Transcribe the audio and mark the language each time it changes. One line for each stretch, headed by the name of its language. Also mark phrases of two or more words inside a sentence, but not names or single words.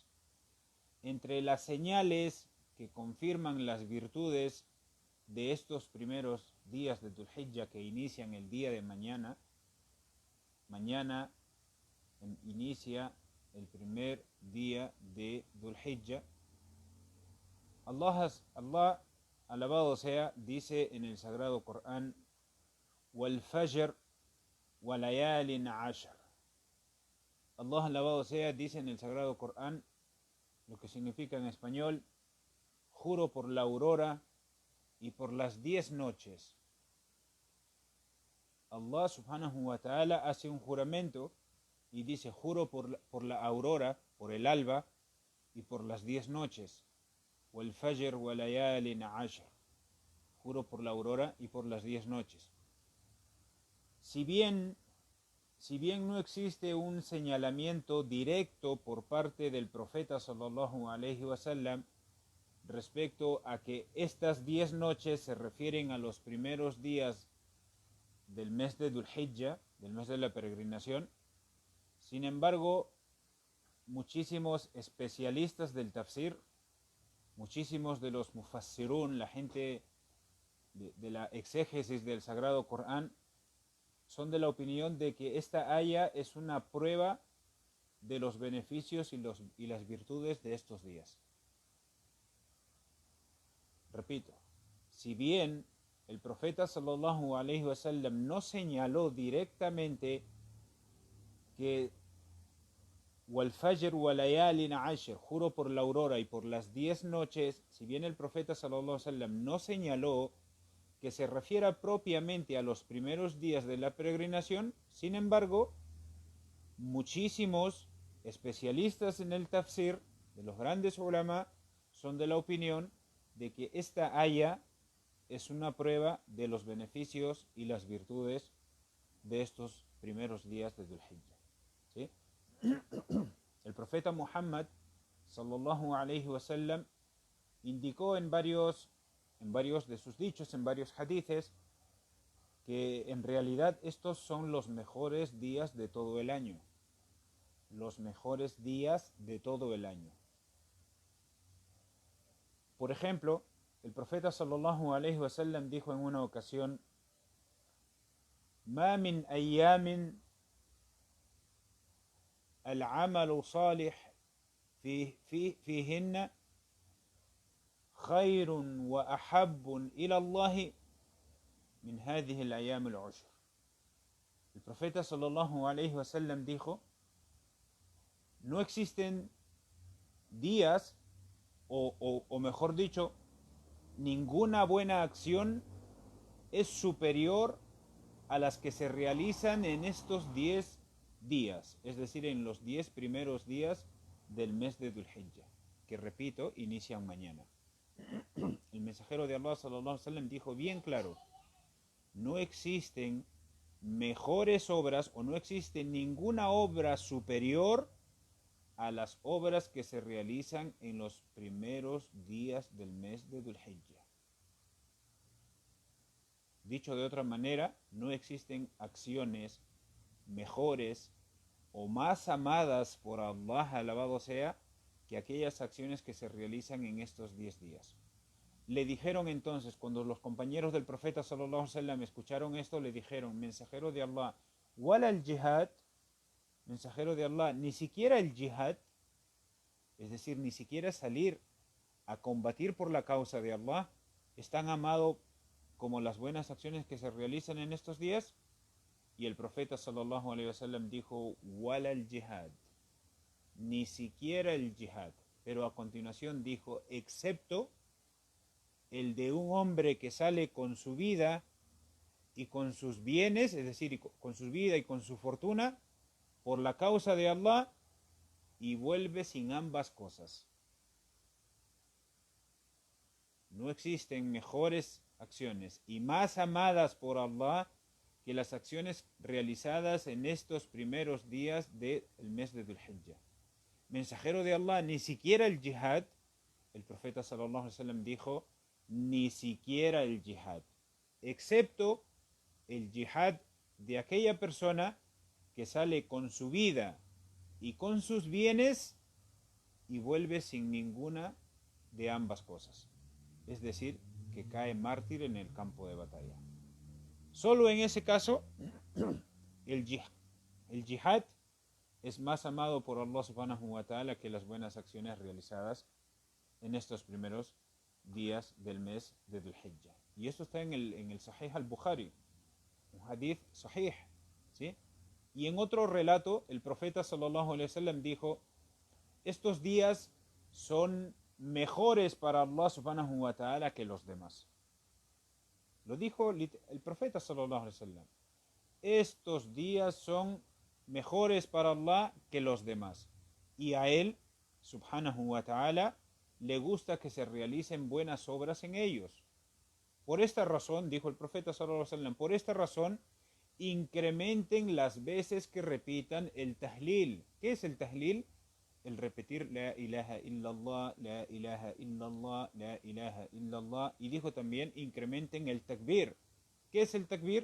Spanish: Entre las señales que confirman las virtudes de estos primeros días de Dhul Hijjah, que inician el día de mañana inicia el primer día de Dhul Hijjah. Allah, alabado sea, dice en el Sagrado Corán:
Arabic: والفجر وليال عشر.
Spanish: Allah, alabado sea, dice en el Sagrado Corán, lo que significa en español: juro por la aurora y por las 10 noches. Allah
Arabic: سبحانه وتعالى
Spanish: hace un juramento y dice: juro por la aurora, por el alba y por las 10 noches.
Arabic: والفجر وليال عشر.
Spanish: Juro por la aurora y por las 10 noches. Si bien si bien no existe un señalamiento directo por parte del profeta
Arabic: صلى الله عليه وسلم
Spanish: respecto a que estas 10 noches se refieren a los primeros días del mes de Dhul Hijjah, del mes de la peregrinación, sin embargo, muchísimos especialistas del tafsir, muchísimos de los mufassirun, la gente de la exégesis del Sagrado Corán, son de la opinión de que esta aya es una prueba de los beneficios y las virtudes de estos días. Repito, si bien el profeta
Arabic: صلى الله عليه وسلم
Spanish: no señaló directamente que
Arabic: والفجر وليال عشر,
Spanish: juro por la aurora y por las 10 noches, si bien el profeta
Arabic: صلى الله عليه وسلم
Spanish: no señaló que se refiera propiamente a los primeros días de la peregrinación, sin embargo, muchísimos especialistas en el tafsir, de los grandes ulama, son de la opinión de que esta aya es una prueba de los beneficios y las virtudes de estos primeros días de Dhul Hijjah. ¿Sí? El profeta Muhammad
Arabic: صلى الله عليه وسلم
Spanish: indicó en varios de sus dichos, en varios hadices, que en realidad estos son los mejores días de todo el año. Los mejores días de todo el año. Por ejemplo, el profeta
Arabic: صلى الله عليه وسلم
Spanish: dijo en una ocasión:
Arabic: "ما من أيام العمل الصالح فيهن خير وأحب إلى الله من هذه الأيام العشر."
Spanish: El profeta
Arabic: صلى الله عليه وسلم
Spanish: dijo: no existen días, o mejor dicho, ninguna buena acción es superior a las que se realizan en estos 10 días, es decir, en los 10 primeros días del mes de Dhul Hijjah, que repito, inician mañana. El mensajero de Allah
Arabic: صلى الله عليه وسلم
Spanish: dijo bien claro: no existen mejores obras o no existe ninguna obra superior a las obras que se realizan en los primeros días del mes de Dhul Hijjah. Dicho de otra manera, no existen acciones mejores o más amadas por Allah, alabado sea, que aquellas acciones que se realizan en estos 10 días. Le dijeron entonces, cuando los compañeros del profeta
Arabic: صلى الله عليه وسلم
Spanish: escucharon esto, le dijeron: mensajero de Allah,
Arabic: ¿ولا الجهاد?
Spanish: Mensajero de Allah, ni siquiera el jihad, es decir, ni siquiera salir a combatir por la causa de Allah, es tan amado como las buenas acciones que se realizan en estos días. Y el profeta
Arabic: صلى الله عليه وسلم
Spanish: dijo:
Arabic: ولا الجهاد,
Spanish: ni siquiera el jihad. Pero a continuación dijo: excepto el de un hombre que sale con su vida y con sus bienes, es decir, con su vida y con su fortuna, por la causa de Allah, y vuelve sin ambas cosas. No existen mejores acciones y más amadas por Allah que las acciones realizadas en estos primeros días del mes de Dhul Hijjah. Mensajero de Allah, ni siquiera el jihad. El profeta
Arabic: صلى الله عليه وسلم
Spanish: dijo: ni siquiera el jihad, excepto el jihad de aquella persona que sale con su vida y con sus bienes y vuelve sin ninguna de ambas cosas, es decir, que cae mártir en el campo de batalla. Solo en ese caso el jihad es más amado por Allah
Arabic: سبحانه وتعالى
Spanish: que las buenas acciones realizadas en estos primeros días del mes de Dhul Hijjah. Y esto está en el Sahih al-Bukhari, un
Arabic: حديث صحيح,
Spanish: ¿sí? Y en otro relato, el profeta
Arabic: صلى الله عليه وسلم
Spanish: dijo: estos días son mejores para Allah
Arabic: سبحانه وتعالى
Spanish: que los demás. Lo dijo el profeta
Arabic: صلى الله عليه وسلم:
Spanish: estos días son mejores para Allah que los demás. Y a él,
Arabic: سبحانه وتعالى,
Spanish: le gusta que se realicen buenas obras en ellos. Por esta razón, dijo el profeta
Arabic: صلى الله عليه وسلم,
Spanish: por esta razón, incrementen las veces que repitan el tahlil. ¿Qué es el tahlil? El repetir
Arabic: لا إله إلا الله, لا إله إلا الله, لا إله إلا الله.
Spanish: Y dijo también, incrementen el takbir. ¿Qué es el takbir?